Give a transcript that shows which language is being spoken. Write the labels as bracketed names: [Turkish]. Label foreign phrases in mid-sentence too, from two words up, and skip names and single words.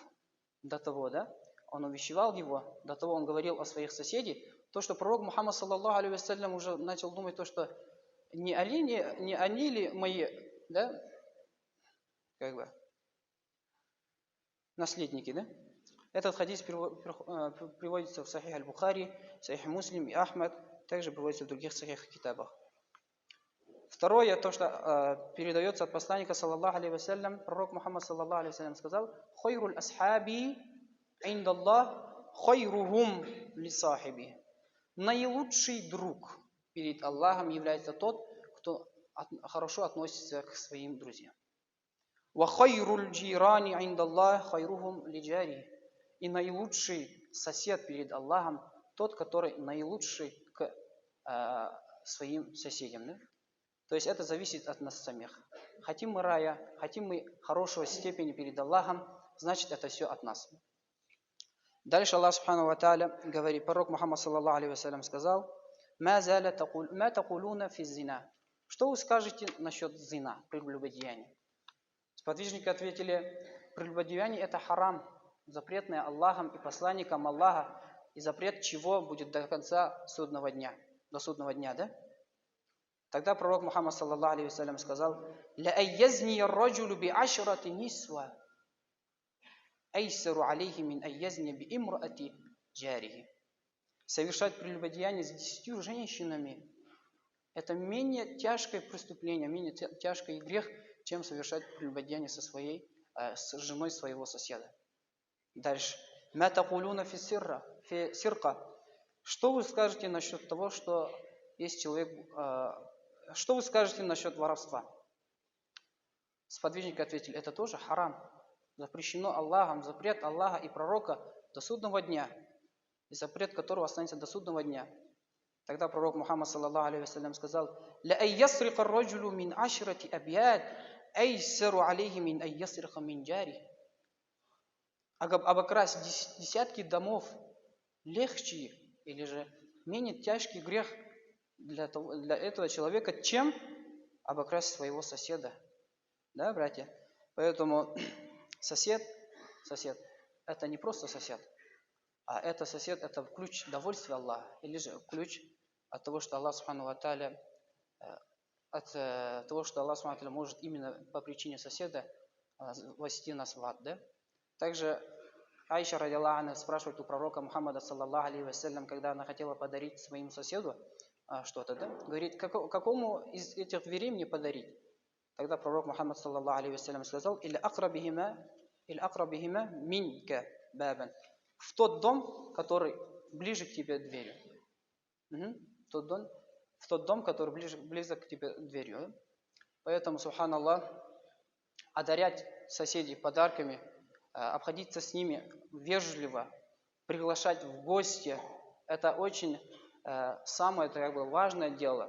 [Russian] До того, да? Он увещевал его, до того он говорил о своих соседях, то, что пророк Мухаммад [Arabic] صلى الله عليه وسلم [Russian] уже начал думать, то, что не они ли мои, да, как бы, наследники, да? Этот хадис приводится в Сахих аль-Бухари, Сахих Муслим и Ахмад, также приводится в других сахих китабах. Второе, то, что передается от посланника, [Arabic] صلى الله عليه وسلم, [Russian] пророк Мухаммад, [Arabic] صلى الله عليه وسلم, [Russian] сказал: [Arabic] «خير الأصحاب عند الله خيرهم لصاحبه». [Russian] Наилучший друг перед Аллахом является тот, кто хорошо относится к своим друзьям. [Arabic] «وخير الجيران عند الله خيرهم لجاره». [Russian] И наилучший сосед перед Аллахом тот, который наилучший к своим соседям. Да? То есть это зависит от нас самих. Хотим мы рая, хотим мы хорошего степени перед Аллахом, значит это все от нас. Дальше Аллах [Arabic] سبحانه وتعالى [Russian] говорит, пророк Мухаммад [Arabic] صلى الله عليه وسلم [Russian] сказал: [Arabic] «ما تقولون في الزنا». [Russian] Что вы скажете насчет зина, прелюбодеяния? Сподвижники ответили: прелюбодеяние это харам, запретное Аллахом и посланником Аллаха, и запрет чего будет до конца судного дня, до судного дня, да? Тогда пророк Мухаммад [Arabic] صلى الله عليه وسلم [Russian] сказал: [Arabic] «لأن يزني الرجل بعشر نسوة أيسر عليه من أن يزني بامرأة جاره». [Russian] Совершать прелюбодеяние с 10 женщинами – это менее тяжкое преступление, менее тяжкий грех, чем совершать прелюбодеяние с женой своего соседа. Дальше. [Arabic] «ما تقولون في السرقة». [Russian] Что вы скажете насчет того, что есть человек... Что вы скажете насчет воровства? Сподвижники ответили: это тоже харам. Запрещено Аллахом, запрет Аллаха и пророка до судного дня. И запрет которого останется до судного дня. Тогда пророк Мухаммад [Arabic] صلى الله عليه وسلم [Russian] сказал: [Arabic] «لأن يسرق الرجل من عشرة أبيات أيسر عليه من أن يسرق من جاره». [Russian] Обокрасть десятки домов легче или же менее тяжкий грех для этого человека, чем обокрасть своего соседа. Да, братья? Поэтому сосед это не просто сосед, а это сосед, это ключ довольствия Аллаха, или же ключ от того, что Аллах [Arabic] سبحانه وتعالى, [Russian] может именно по причине соседа ввести нас в ад. Да? Также Аиша [Arabic] رضي الله عنها [Russian] спрашивает у пророка Мухаммада [Arabic] صلى الله عليه وسلم, [Russian] когда она хотела подарить своему соседу что-то, да? Говорит: какому из этих дверей мне подарить? Тогда пророк Мухаммад [Arabic] صلى الله عليه وسلم [Russian] сказал: [Arabic] «إلى أقربهما منك بابا». [Russian] В тот дом, который ближе к тебе дверью. В тот дом, который близок к тебе дверью. Поэтому, субханаллах, одарять соседей подарками, обходиться с ними вежливо, приглашать в гости, это очень самое важное дело.